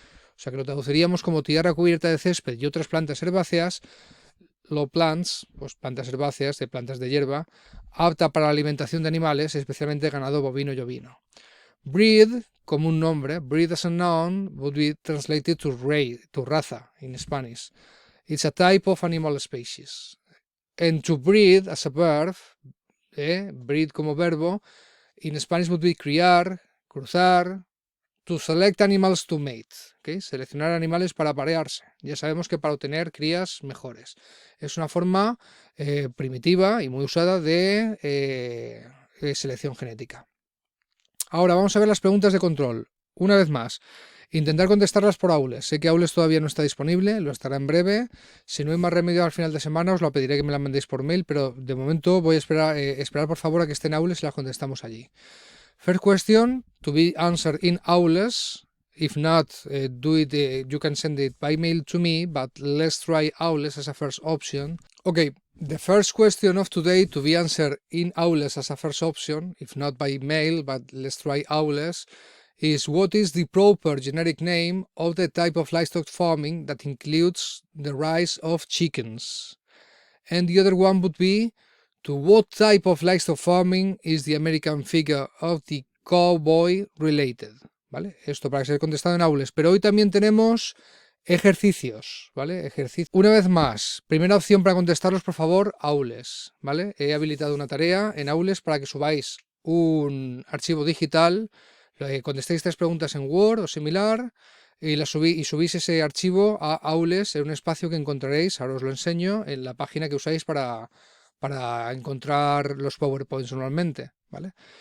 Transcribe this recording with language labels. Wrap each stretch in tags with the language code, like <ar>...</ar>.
<es>O sea que lo traduciríamos como tierra cubierta de césped y otras plantas herbáceas,</es> <en>low plants,</en> <es>pues plantas herbáceas, de plantas de hierba, apta para la alimentación de animales, especialmente ganado bovino y ovino.</es> <en>Breed,</en> <es>como un nombre,</es> <en>breed as a noun would be translated to raza in Spanish. It's a type of animal species. And to breed as a verb, breed</en> <es>como verbo,</es> <en>in Spanish would be criar, cruzar, to select animals to mate, ¿okay?</en> <es>Seleccionar animales para aparearse. Ya sabemos que para obtener crías mejores. Es una forma primitiva y muy usada de selección genética. Ahora vamos a ver las preguntas de control. Una vez más, intentar contestarlas por Aules. Sé que Aules todavía no está disponible, lo estará en breve. Si no hay más remedio al final de semana, os lo pediré que me la mandéis por mail, pero de momento voy a esperar por favor a que estén Aules y las contestamos allí.</es> <en>First question, to be answered in Aules. If not, you can send it by mail to me, but let's try Aules as a first option. Okay, the first question of today to be answered in Aules as a first option, if not by mail, but let's try Aules, is what is the proper generic name of the type of livestock farming that includes the rise of chickens? And the other one would be, to what type of livestock farming is the American figure of the cowboy related? ¿Vale?</en> <es>Esto para ser contestado en Aules. Pero hoy también tenemos ejercicios, ¿vale? Una vez más, primera opción para contestarlos, por favor, Aules, ¿vale? He habilitado una tarea en Aules para que subáis un archivo digital, contestéis 3 preguntas en Word o similar y subís ese archivo a Aules en un espacio que encontraréis, ahora os lo enseño, en la página que usáis para encontrar los PowerPoints normalmente, ¿vale?</es>